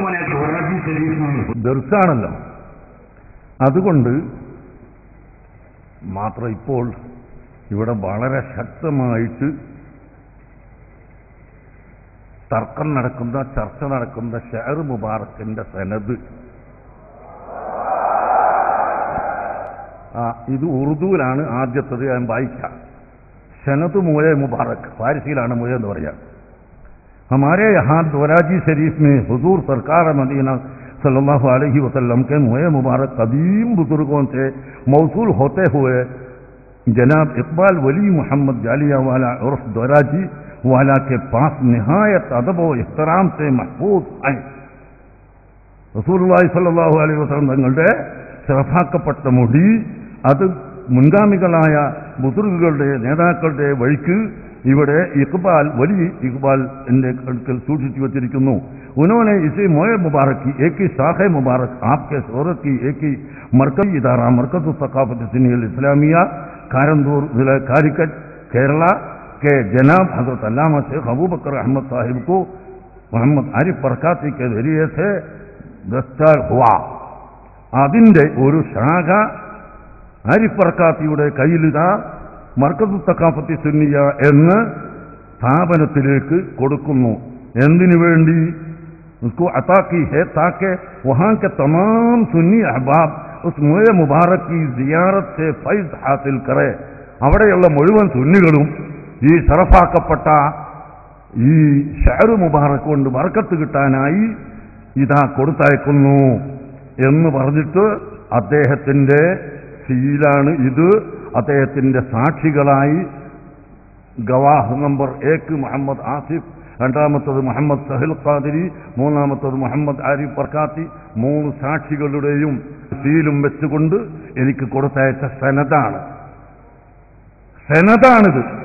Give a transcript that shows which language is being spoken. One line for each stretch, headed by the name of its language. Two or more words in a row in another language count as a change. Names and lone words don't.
Malayalam: ദർസാണല്ലോ, അതുകൊണ്ട് മാത്രം ഇപ്പോൾ ഇവിടെ വളരെ ശക്തമായിട്ട് തർക്കം നടക്കുന്ന, ചർച്ച നടക്കുന്ന
Arabic: شعر مبارك
Malayalam: സനദ്. ഇത് ഉറുദുവിലാണ് ആദ്യത്തത്, ഞാൻ വായിക്കാം. സനദ്
Urdu: موئے مبارک,
Malayalam: ഫാരിസിയിലാണ് മുയ എന്ന് പറയാം.
Urdu: ہمارے یہاں دوراجی شریف میں حضور سرکار مدینہ
Arabic: صلى الله عليه وسلم
Urdu: کے موئے مبارک قدیم بزرگوں سے موصول ہوتے ہوئے جناب اقبال ولی محمد جالیہ والا عرف دوراجی والا کے پاس نہایت ادب و احترام سے محفوظ ہے.
Malayalam: റസൂലുള്ളാഹി
Arabic: صلى الله عليه وسلم
Malayalam: തങ്ങളുടെ ശറഫാക്കപ്പെട്ട മുടി അത് മുൻഗാമികളായ ബുസുർഗുകളുടെ നേതാക്കളുടെ വഴിക്ക് ഇവിടെ ഇഖ്ബാൽ വലിയ ഇഖ്ബാൽ എന്റെ അടുക്കൽ സൂക്ഷിച്ചു വച്ചിരിക്കുന്നു.
Urdu: انہوں نے اسے موئے مبارک کی ایک ہی شاخ مبارک آپ کے شہرت کی ایک ہی مرکزی ادارہ مرکز ثقافت سنی اسلامیہ کارندور ضلع کاریکٹ کیرلا کے جناب حضرت علامہ شیخ ابو بکر احمد صاحب کو محمد عارف برکاتی کے ذریعے سے دستار ہوا.
Malayalam: അതിന്റെ ഒരു ശാഖ ആരിഫ് ബർക്കാത്തിയുടെ കയ്യിലിതാ മർക്കസ് സഖാഫത്തി സുന്നിയ എന്ന സ്ഥാപനത്തിലേക്ക് കൊടുക്കുന്നു. എന്തിനു വേണ്ടി?
Urdu: اس کو عطا کی ہے تاکہ وہاں کے تمام سنی احباب اس موئے مبارک کی زیارت سے فیض حاصل کرے.
Malayalam: അവിടെയുള്ള മുഴുവൻ സുന്നികളും ഈ ശറഫാക്കപ്പെട്ട ഈ
Arabic: شعر مبارك
Malayalam: കൊണ്ട് ബർക്കത്ത് കിട്ടാനായി ഇതാ കൊടുത്തയക്കുന്നു എന്ന് പറഞ്ഞിട്ട് അദ്ദേഹത്തിന്റെ സീലാണ് ഇത്. അദ്ദേഹത്തിന്റെ സാക്ഷികളായി ഗവാഹ് നമ്പർ 1 മുഹമ്മദ് ആസിഫ്, രണ്ടാമത്തത് മുഹമ്മദ് സഹിൽ ഖാദിരി, മൂന്നാമത്തത് മുഹമ്മദ് ആരിഫ് ബർക്കാത്തി, 3 സാക്ഷികളുടെയും സീലും വെച്ചുകൊണ്ട് എനിക്ക് കൊടുത്തയച്ച സനദാണിത്.